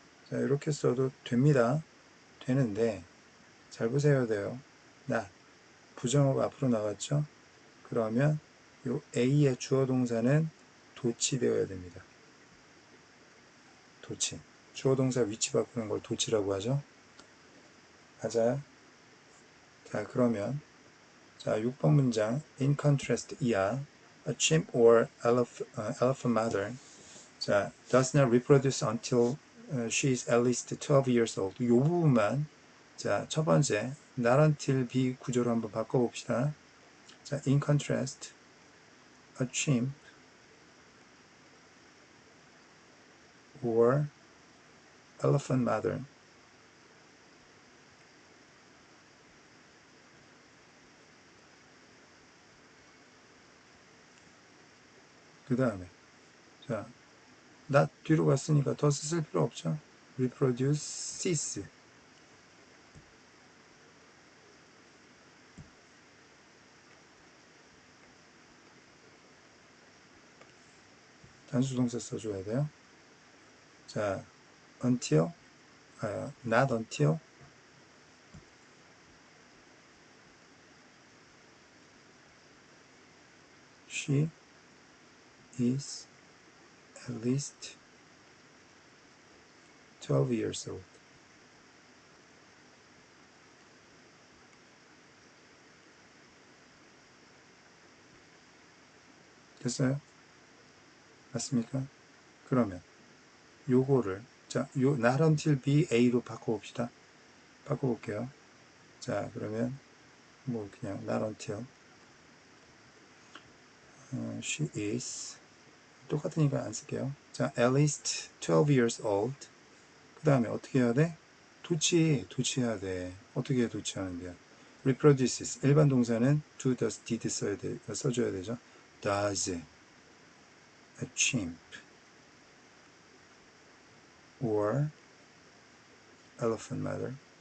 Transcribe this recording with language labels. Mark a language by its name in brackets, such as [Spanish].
[Korean] 자, 이렇게 써도 됩니다. 되는데 잘 보셔야 돼요. not 부정어가 앞으로 나갔죠? 그러면 요 A의 주어 동사는 도치되어야 됩니다. 도치. 주어 동사 위치 바꾸는 걸 도치라고 하죠. 맞아요? 자, 그러면 자, 6번 문장 [English] in contrast [Korean] 이하 [English] a chimp or elephant mother 자, does not reproduce until she is at least 12 years old. [Korean] 이 부분만 자, 첫 번째 not until be 구조로 한번 바꿔봅시다. [English] 자, in contrast a chimp or elephant mother [Korean] 그 다음에 자, not 뒤로 갔으니까 does 쓸 필요 없죠. reproduces 단수동사 써줘야 돼요. [English] 자, until not until she is at least 12 years old. [Korean] 됐어요? 맞습니까? 그러면 요거를 자, 요 not until be a로 바꿔봅시다. 바꿔볼게요. 자, 그러면 뭐 그냥 not until she is 똑같으니까 안 쓸게요. [English] 자, at least 12 years old. [Korean] 그 다음에 어떻게 해야 돼? 도치해야 돼. 어떻게 도치하는데요? reproduces. 일반 동사는 do, does, did 써줘야 되죠. [English] does a chimp or elephant matter?